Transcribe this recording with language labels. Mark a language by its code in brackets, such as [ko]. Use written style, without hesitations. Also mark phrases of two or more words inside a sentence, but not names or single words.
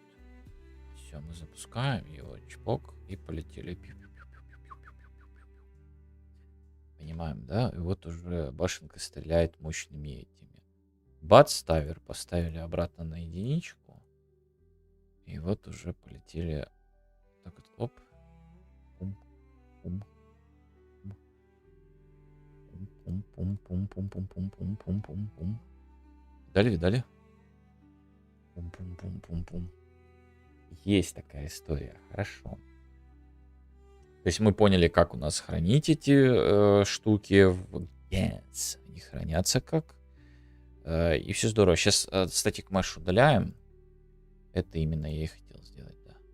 [ru] Все, мы запускаем его, чпок, и полетели. Понимаем, да? И вот уже башенка стреляет мощными этими. Бат-ставер поставили обратно на единичку. И вот уже полетели. Так вот, оп. Пум, пум. Пум-пум-пум-пум-пум-пум-пум-пум-пум-пум. Видали? Пум-пум-пум-пум-пум. Есть такая история, хорошо. То есть мы поняли, как у нас хранить эти штуки в GES. Они хранятся как. И все здорово. Сейчас Static Mesh удаляем. Это именно я и хотел сделать, да.